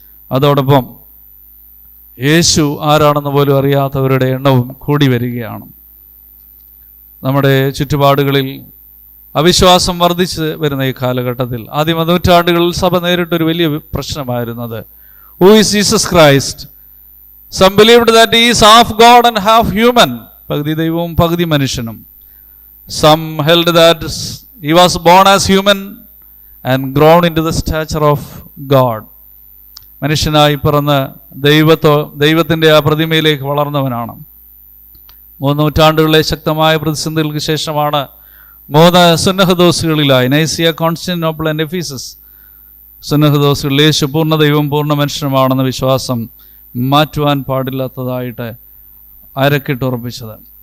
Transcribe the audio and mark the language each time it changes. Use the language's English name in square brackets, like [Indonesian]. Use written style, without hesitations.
[Malayalam] അതോടൊപ്പം യേശു ആരാണെന്ന് പോലും അറിയാത്തവരുടെ എണ്ണവും കൂടി വരികയാണ്. നമ്മുടെ ചുറ്റുപാടുകളിൽ അവിശ്വാസം വർദ്ധിച്ച് വരുന്ന ഈ കാലഘട്ടത്തിൽ ആദ്യ നൂറ്റാണ്ടുകളിൽ സഭ നേരിട്ടൊരു വലിയ പ്രശ്നമായിരുന്നത്, [English] Who is Jesus Christ? Some believed that he is half God and half human, [Malayalam] പകുതി ദൈവവും പകുതി മനുഷ്യനും. [English] Some held that he was born as human and grown into the stature of God. [Malayalam] മനുഷ്യനായി പിറന്ന് ദൈവത്തിൻ്റെ ആ പ്രതിമയിലേക്ക് വളർന്നവനാണ്. 3 നൂറ്റാണ്ടുകളിലെ ശക്തമായ പ്രതിസന്ധികൾക്ക് ശേഷമാണ് 3 സുന്നഹദോസുകളിലായി, നൈസിയ, കോൺസ്റ്റന്റിനോപ്പിൾ ആൻഡ് എഫീസസ് സുന്നഹദോസുകളിൽ യേശു പൂർണ്ണ ദൈവവും പൂർണ്ണ മനുഷ്യനുമാണെന്ന വിശ്വാസം മാറ്റുവാൻ പാടില്ലാത്തതായിട്ട് അരക്കിട്ടുറപ്പിച്ചത്.